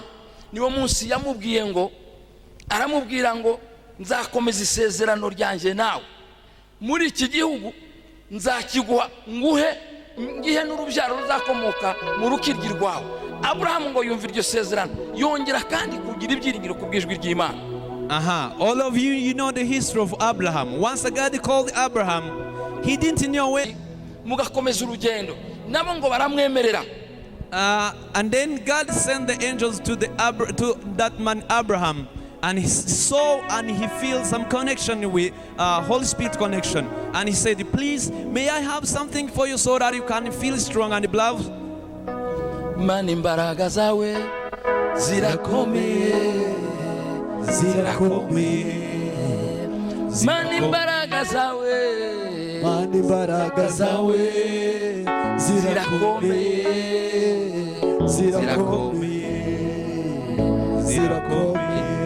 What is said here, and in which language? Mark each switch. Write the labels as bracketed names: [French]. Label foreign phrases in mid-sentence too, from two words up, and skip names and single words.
[Kinyarwanda] Niwo munsi yamubwiye ngo, aramubwira ngo nzakomeza isezerano ryanjye nawe, muri iki gihugu nzakiguha nguhe ngihe n'urubyaro ruzakomoka mu rukiryi rwawe. Abrahamu ngo yumva iryo sezerano, yongera kandi kugira ibyiringiro ku bw'ijwi ry'Imana. [English] All of you, you know the history of Abraham. Once God called Abraham, he didn't know it. [Kinyarwanda] Mugakomeza urugendo, nabo ngo baramwemerera. [English] And then God sent the angels to that man Abraham, and he saw and he feels some connection with Holy Spirit connection, and he said, please, may I have something for you so that you can feel strong and believe. [Kinyarwanda] Mani imbaraga zawe zirakomeye, zirakomeye. Mani imbaraga zawe, mani imbaraga zawe zirakomeye, zirakomeye, zirakomeye.